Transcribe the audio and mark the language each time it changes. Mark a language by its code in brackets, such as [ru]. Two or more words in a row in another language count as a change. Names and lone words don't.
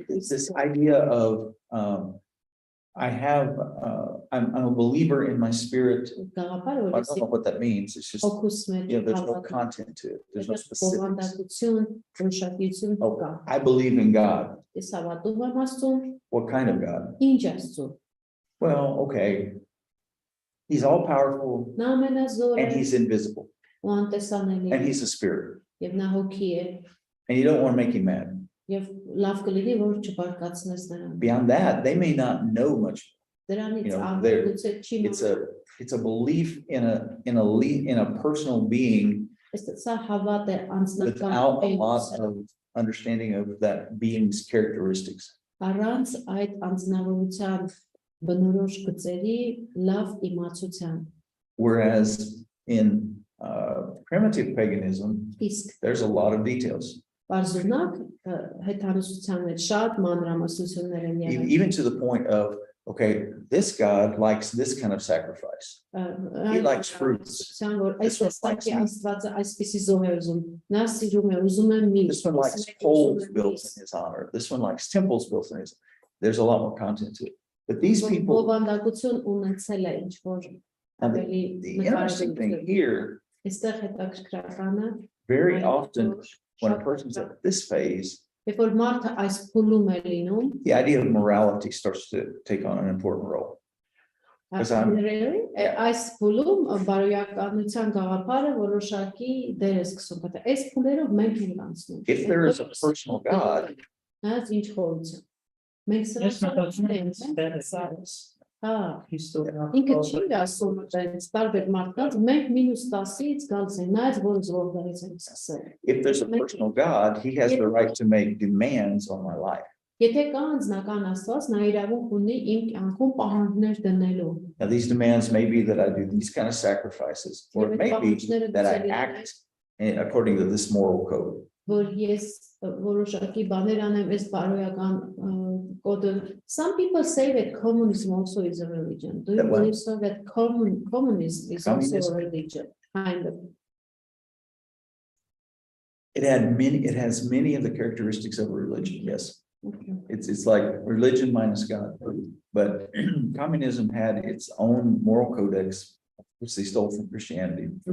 [en] It's this idea of I'm a believer in my spirit. [hy] գաղափարը, [en] I [hy] որ [en] don't know what that means. It's just, [hy] ֆոկուս մեջ [en] there's no content to it. There's no specifics. [hy] բովանդակություն, որոշակիություն [en] Oh, [hy] կա։ [en] I believe in God. [hy] Ես հավատում եմ Աստծուն, [en] What kind of God? [hy] ինչ Աստծուն։ [en] Well, okay. He's all powerful [hy] Նա ամենազոր [en] and [hy] է [en] he's invisible [hy] ու անտեսանելի [en] and [hy] է, [en] he's a spirit. [hy] եւ նա հոգի է, [en] And you don't want to make him mad. [hy] եւ լավ կլինի, որ չբարկացնես նրան։ [en] Beyond that, they may not know much. [hy] Դրանից [en] You know, [hy] ավելի գուցե չի [en] It's a belief in a personal being [hy] Սա հավատ է անձնական [en] without a lot [hy] էության։ [en] of understanding of that being's characteristics. [hy] Առանց այդ անձնավորության բնորոշ գծերի լավ իմացության։ [en] Whereas in primitive paganism, [hy] Իսկ [en] there's a lot of details, [hy] բարձունակ հետանոսության մեջ շատ մանրամասնություններ են եղել։ [en] even to the point of, okay, this God likes this kind of sacrifice. He likes fruits. [hy] Որ [en] This [hy] այս [en] one [hy] տեսակի [en] likes meat. [hy] Աստվածը այսպիսի զոհ է ուզում։ Նա սիրում է, ուզում է միշտ։ [en] This one likes poles built in his honor. This one likes temples built in his. There's a lot more content to it. But these people, [hy] Բովանդակություն ունեցել է ինչ որ [en] and [hy] ավելի [en] the interesting thing [hy] նկարագրություն։ [en] here, [hy] Այստեղ հետաքրքրականը [en] very often when a person's at this phase, [hy] երբ որ մարդը այս փուլում է լինում, [en] the idea of morality starts to take on an important role. Because I'm- [hy] այս փուլում բարոյականության գաղափարը որոշակի դեր է սկսում, բայց այս փուլերով մենք ենք անցնում։ [en] If there is a personal God, [hy] Այս ինչ խորություն։ Մենք Ես մտածում եմ սրան ստեղծած հա, հիստորիա։ ինքը չի ասում այդպես տարբեր մարդկանց, մենք մինուս 10-ից գալիս ենք, նայած որ զորներից ենք սկսել։ [en] if there's a personal God, he has the right to make demands on my life. [hy] Եթե կա անձնական Աստված, նա իրավունք ունի իմ կյանքում պահանջներ դնելու։ [en] Now, these demands may be that I do these kind of sacrifices, or it may be that I act according to this moral code. [hy] Որ ես որոշակի բաներ անեմ այս բարոյական կոդը։ [en] Some people say that communism also is a religion. Do you That what? believe so that communism is also Communism? a religion? Kind of. It has many of the characteristics of a religion, yes. Okay. It's like religion minus God, but communism had its own moral codex, which they stole from Christianity.